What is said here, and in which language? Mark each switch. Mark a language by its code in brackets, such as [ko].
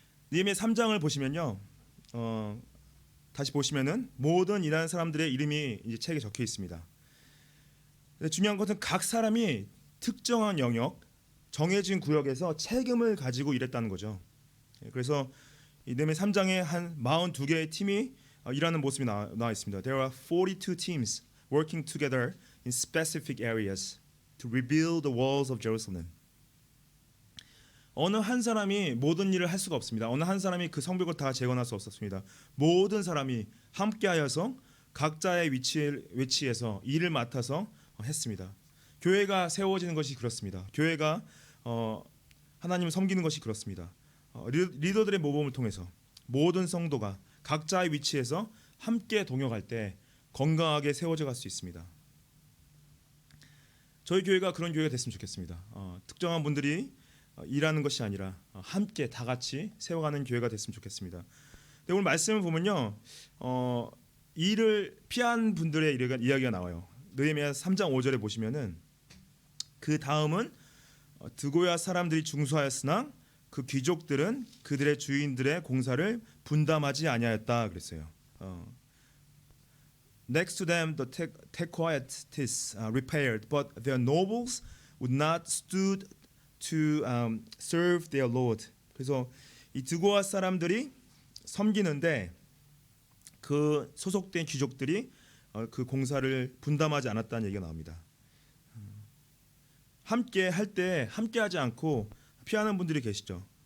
[ko] 느헤미야 3장을 보시면요, 다시 보시면은 모든 일하는 사람들의 이름이 이제 책에 적혀 있습니다. 중요한 것은 각 사람이 특정한 영역, 정해진 구역에서 책임을 가지고 일했다는 거죠. 그래서 이 느헤미야 3장에 한 42개의 팀이 일하는 모습이 나와 있습니다. [en] There are 42 teams working together in specific areas to rebuild the walls of Jerusalem. [ko] 어느 한 사람이 모든 일을 할 수가 없습니다. 어느 한 사람이 그 성벽을 다 재건할 수 없었습니다. 모든 사람이 함께하여서 각자의 위치에서 일을 맡아서 했습니다. 교회가 세워지는 것이 그렇습니다. 교회가 하나님을 섬기는 것이 그렇습니다. 리더들의 모범을 통해서 모든 성도가 각자의 위치에서 함께 동역할 때 건강하게 세워져 갈 수 있습니다. 저희 교회가 그런 교회가 됐으면 좋겠습니다. 특정한 분들이 일하는 것이 아니라 함께 다 같이 세워가는 교회가 됐으면 좋겠습니다. 근데 오늘 말씀을 보면요, 일을 피한 분들의 이야기가 나와요. 느헤미야 3장 5절에 보시면은 그 다음은 드고야 사람들이 중수하였으나 그 귀족들은 그들의 주인들의 공사를 분담하지 아니하였다 그랬어요. [en] Next to them, the Tecoites repaired, but their nobles would not stood to serve their lord. [ko] 그래서 이 드고아 사람들이 섬기는데 그 소속된 귀족들이 그 공사를 분담하지 않았다는 얘기가 나옵니다. 함께 할 때 함께하지 않고 피하는 분들이 계시죠.